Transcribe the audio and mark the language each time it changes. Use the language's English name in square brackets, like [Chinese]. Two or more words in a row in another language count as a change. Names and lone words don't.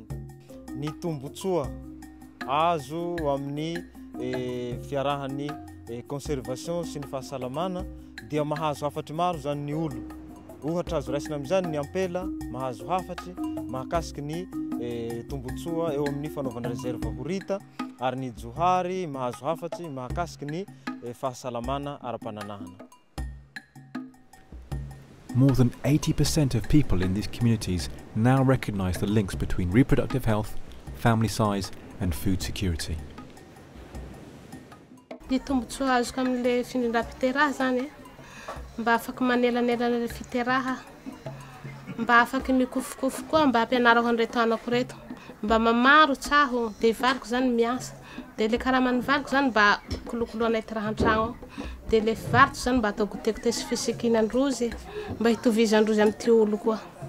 [Malagasy] Ny tombotsoa azo amin'ny fiarahan'ny conservation sy ny fahasalamana dia mahazo hafatry maro zany ny olo. Ohatra azo raisina amin'izany ny ampela mahazo hafatry mahakasiky ny tombotsoa eo amin'ny fanaovana reserve horita ary ny johary mahazo hafatry mahakasiky ny fahasalamana ara-pananahana. [English] More than 80% of people in these communities now recognise the links between reproductive health, family size and food security. [Malagasy] Ny tombotsoa azoko amin'le findram-piteraha zany mba afaky manelanelana le fiteraha, mba afaky mikofokofo koa mba ampianarako an'ireto anako reto, mba mamaro tsaho de valiko zany miasa, de le karaman'ny valiko zany mba kolokoloana ty raha an-tragno, de le variko zany mba atao goûter sy fisikinandrozy mba hitovizandrozy amin'ty olo koa.